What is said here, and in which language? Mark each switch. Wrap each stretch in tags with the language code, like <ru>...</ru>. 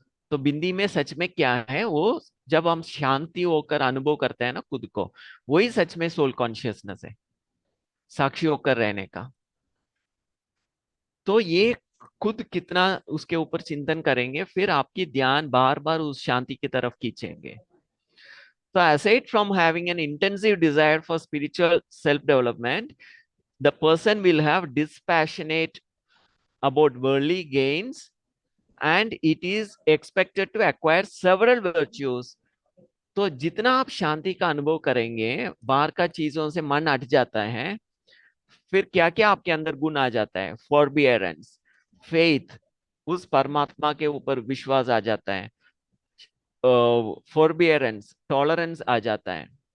<hi>तो बिंदी में सच में क्या है, वो जब हम शांति होकर अनुभव करते हैं ना खुद को, वही सच में सोल कॉन्शियसनेस है, साक्षी होकर रहने का। तो ये खुद कितना उसके ऊपर चिंतन करेंगे, फिर आपकी ध्यान बार बार उस शांति की तरफ खींचेंगे।</hi> <en>So aside from having an intensive desire for spiritual self-development, the person will have dispassionate about worldly gains, and it is expected to acquire several virtues.</en> <hi>तो जितना आप शांति का अनुभव करेंगे, बाहर का चीजों से मन हट जाता है, फिर क्या क्या आपके अंदर गुण आ जाता है, फॉरबियरेंस, फेथ, उस परमात्मा के ऊपर विश्वास आ जाता है, फॉरबियरेंस, टॉलरेंस आ जाता है।</hi>